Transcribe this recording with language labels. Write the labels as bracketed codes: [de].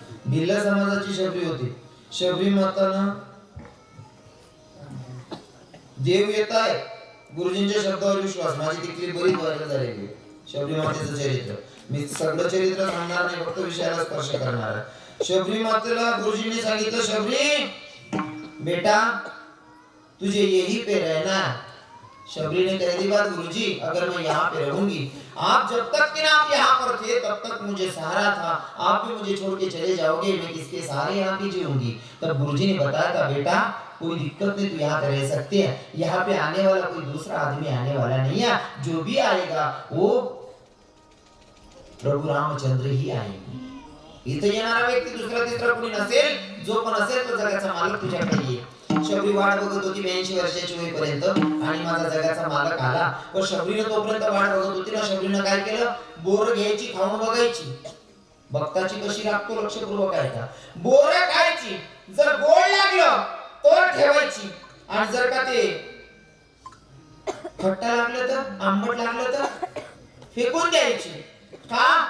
[mr] भिल्ल समाजाची शबरी होती. शबरी मातानं देव येत आहे, गुरुजींच्या शब्दावर विश्वास. माझी तिथली बरीच वर्ग झालेली शबरी मातेचं चरित्र. मी सगळं चरित्र सांगणार नाही, फक्त विषयाला स्पर्श करणार आहे. शबरी मातेला गुरुजींनी सांगितलं, [hi] शबरी बेटा तुझे यही पे रहना. शबरी ने कह दी बात, गुरुजी अगर मैं यहाँ पे रहूंगी, आप जब तक कि ना आप यहाँ पर थे तब तक मुझे सहारा था, आप भी मुझे छोड़ के चले जाओगे, मैं किसके सहारे यहाँ पे जीऊंगी. तब गुरुजी ने बताया था, बेटा कोई दिक्कत नहीं, तू यहाँ पे रह सकते हैं. यहाँ पे आने वाला कोई दूसरा आदमी आने वाला नहीं है, जो भी आएगा वो प्रभु रामचंद्र ही आएंगे. [mr] इथे येणारा व्यक्ती दुसरा तिसरा कोणी नसेल, जो पण असेल तो जगाचा मालक तुझ्याकडे येईल. शबरी वाट बघत होती 82 वर्षाची होईपर्यंत, आणि माझा जगाचा मालक आला. पण शबरीनं तोपर्यंत वाट बघत होती ना. शबरीनं काय केलं? बोर घ्यायची, खाऊन बघायची. भक्ताची कशी लागतो लक्षपूर्वक ऐका. बोर खायची, जर गोड लागलं तर ठेवायची, आणि जर का ते खट्टा लागलं तर, आंबट लागलं तर फेकून द्यायची. का?